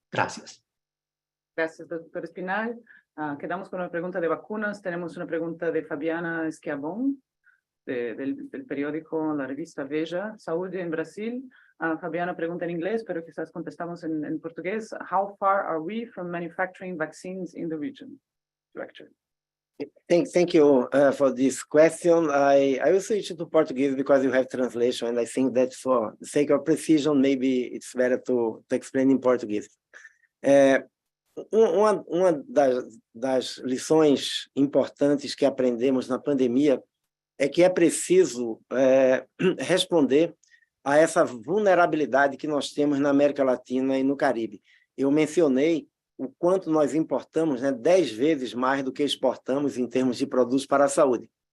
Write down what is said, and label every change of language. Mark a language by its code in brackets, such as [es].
[es] Gracias. Gracias, doctor Espinal. Quedamos con una pregunta de vacunas. Tenemos una pregunta de Fabiana Schiavon, del periódico, la revista Veja, Salud en Brasil. Fabiana pregunta en inglés, pero quizás contestamos en portugués. [en] How far are we from manufacturing vaccines in the region? [es] Director. [en] Thank you for this question. I will switch to Portuguese because you have translation, and I think that for the sake of precision, maybe it's better to explain in Português. [pt] Uma das lições importantes que aprendemos na pandemia é que é preciso responder a essa vulnerabilidade que nós temos na América Latina e no Caribe. Eu mencionei o quanto nós importamos, 10 vezes mais do que exportamos em termos de produtos para a saúde.